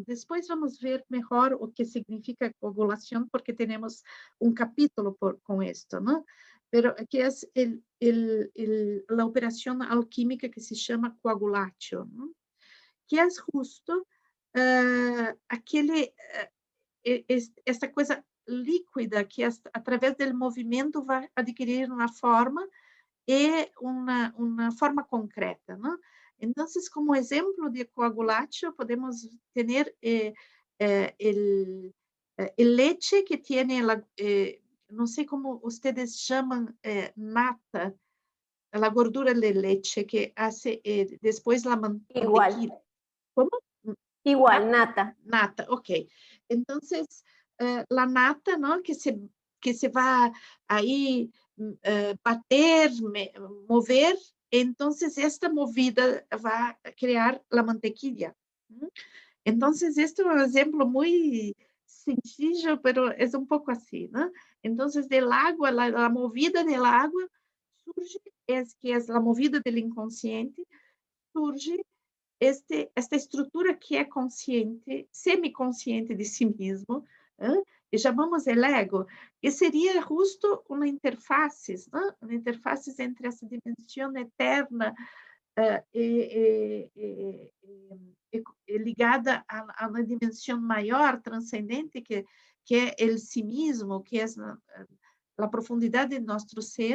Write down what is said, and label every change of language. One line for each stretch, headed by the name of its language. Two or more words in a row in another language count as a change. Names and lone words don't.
Spanish: Después vamos a ver mejor o qué significa coagulación porque tenemos un capítulo con esto, ¿no? Pero que es la operación alquímica que se llama coagulatio, ¿no? Que es justo esta
Portuguese: coisa líquida que através do movimento vai adquirir uma forma e uma forma concreta, não? Então, como exemplo de coagulatio, podemos ter
Spanish: el leche
Portuguese: que tem, não sei como vocês chamam, nata, a gordura de
Spanish: leche que hace
Portuguese: depois a
Spanish: Igual, mantequilla. Como? igual, nata. Nata, ok. Entonces, la nata, ¿no? Que se va ahí bater, mover, entonces esta movida va a crear la mantequilla. ¿No? Entonces, este es un ejemplo muy sencillo, pero es un poco así, ¿no? Entonces, del agua, la movida del agua surge, que es la movida del inconsciente, surge esta
Portuguese: estrutura que é consciente, semiconsciente de si mesmo, e chamamos
Spanish: el ego,
Portuguese: que seria justo uma interface, uma interface entre essa dimensão eterna ligada a uma dimensão maior, transcendente, que é o si mesmo, que é a profundidade de nosso ser.